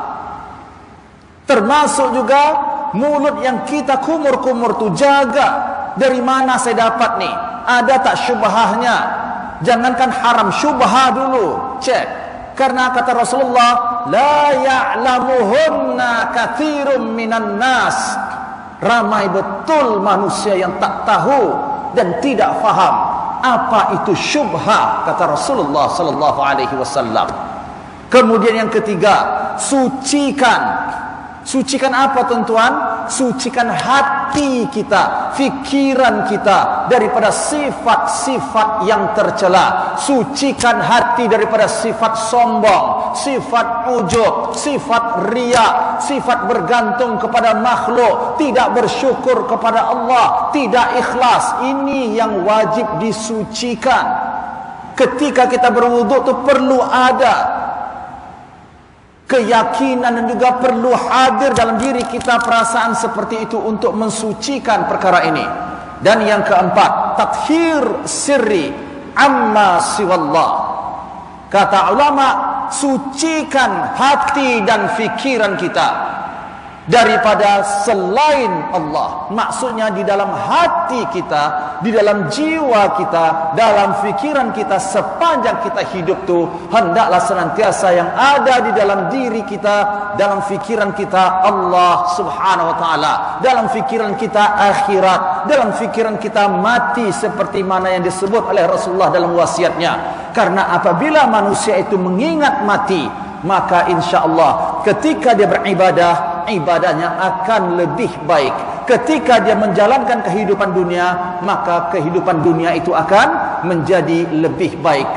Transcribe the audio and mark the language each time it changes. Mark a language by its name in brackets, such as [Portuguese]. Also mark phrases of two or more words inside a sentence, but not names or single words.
[Malay] Termasuk juga mulut yang kita kumur-kumur tu jaga. Dari mana saya dapat nih? Ada tak syubhahnya? Jangankan haram, syubhah dulu. Cek. Karena kata Rasulullah, [Arabic] لا يعلمهن كثير من الناس. [Malay] Ramai betul manusia yang tak tahu dan tidak faham apa itu syubhah, kata Rasulullah [Arabic] صلى الله عليه وسلم. [Malay] Kemudian yang ketiga, sucikan. Sucikan apa, tuan-tuan? Sucikan hati kita, fikiran kita daripada sifat-sifat yang tercela. Sucikan hati daripada sifat sombong, sifat ujub, sifat riya, sifat bergantung kepada makhluk, tidak bersyukur kepada Allah, tidak ikhlas. Ini yang wajib disucikan. Ketika kita berwuduk itu perlu ada keyakinan dan juga perlu hadir dalam diri kita perasaan seperti itu untuk mensucikan perkara ini. Dan yang keempat, [Arabic] تطهير سري عما سوى الله. [Malay] Kata ulama, sucikan hati dan fikiran kita. daripada selain Allah. Maksudnya di dalam hati kita, di dalam jiwa kita, dalam fikiran kita, sepanjang kita hidup tu hendaklah senantiasa yang ada di dalam diri kita, dalam fikiran kita Allah [Arabic] سبحانه وتعالى, [Malay] dalam fikiran kita akhirat, dalam fikiran kita mati, seperti mana yang disebut oleh Rasulullah dalam wasiatnya. Karena apabila manusia itu mengingat mati, maka [Arabic] إن شاء الله [Malay] ketika dia beribadah, ibadahnya akan lebih baik. Ketika dia menjalankan kehidupan dunia, maka kehidupan dunia itu akan menjadi lebih baik.